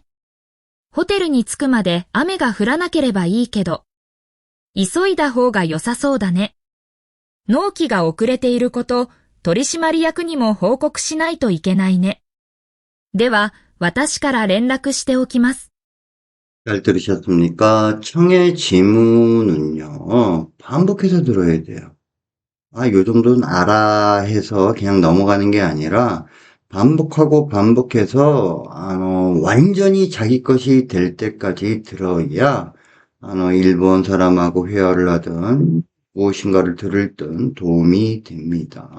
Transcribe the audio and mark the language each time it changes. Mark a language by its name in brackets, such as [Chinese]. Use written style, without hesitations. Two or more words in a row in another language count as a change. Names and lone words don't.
[Japanese] ホテルに着くまで雨が降らなければいいけど。急いだ方が良さそうだね。納期が遅れていること、取締役にも報告しないといけないね。では、私から連絡しておきます。 [Korean] 잘 들으셨습니까? 청의 지문은요, 반복해서 들어야 돼요. 요 정도는 알아 해서 그냥 넘어가는 게 아니라, 반복하고 반복해서, 완전히 자기 것이 될 때까지 들어야, 일본 사람하고 회화를 하든, 무엇인가를 들을 든 도움이 됩니다.